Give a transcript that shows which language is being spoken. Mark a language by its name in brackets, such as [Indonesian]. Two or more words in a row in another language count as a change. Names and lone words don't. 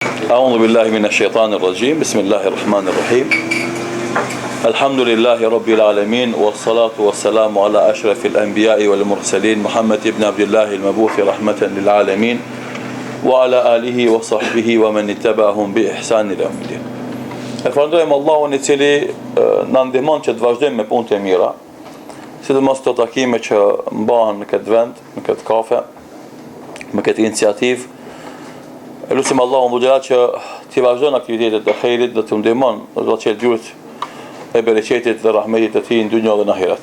[Arabic] أعوذ بالله من الشيطان الرجيم بسم الله الرحمن الرحيم الحمد لله رب العالمين والصلاة والسلام على أشرف الأنبياء والمرسلين محمد بن عبد الله المبعوث رحمة للعالمين وعلى آله وصحبه ومن اتبعهم بإحسان إلى يوم الدين. [Albanian] Falënderojmë Allahun I cili na ndihmon që të vazhdojmë me punët e mira, sidomos këto takime që mbahen në këtë vend, në këtë kafe, me këtë iniciativë. Lutim Allahun xhelal që të vazhdojnë aktivitetet e xhairit dhe të ndihmon do të çelë dyert e bereqetit dhe rahmetit të tij në dynjë dhe në ahiret.